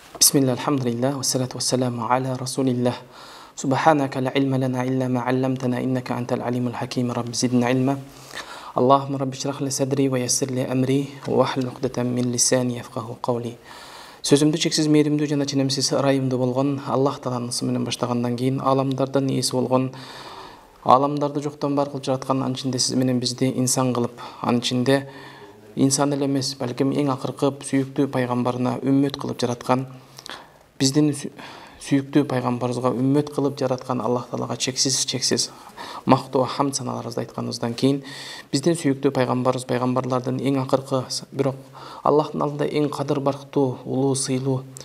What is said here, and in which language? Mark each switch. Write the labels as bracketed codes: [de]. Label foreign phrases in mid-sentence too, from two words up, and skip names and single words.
[ar] بسم الله الحمد لله والصلاة والسلام على رسول الله سبحانك لا علم لنا إلا ما علمتنا إنك أنت العليم الحكيم. رب زدنا علما. اللهم رب اشرح لي صدري ويسر لي أمري واحلل عقدة من لساني يفقهوا قولي. [ky] Сөзімді чексіз мейірімді жана ченемсіз ырайымды болған Аллах Тааланын ысымынан баштагандан кийин аламдардан ээси болгон, аламдарды жоктон бар кылып жараткан, анын ичинде сиз менен бизди инсан кылып, анын ичинде инсан эле эмес, балким эң акыркы сүйүктүү пайгамбарына үммөт кылып жараткан, биздин сүйүктүү пайгамбарыбызга үммөт кылып жараткан Аллах Таалага чексиз мактоо хамд саналарыбызды айтканыбыздан кийин, биздин сүйүктүү пайгамбарыбыз пайгамбарлардын эң акыркы, бирок Аллахтын алдында эң кадыр барктуу, улуу, сыйлуу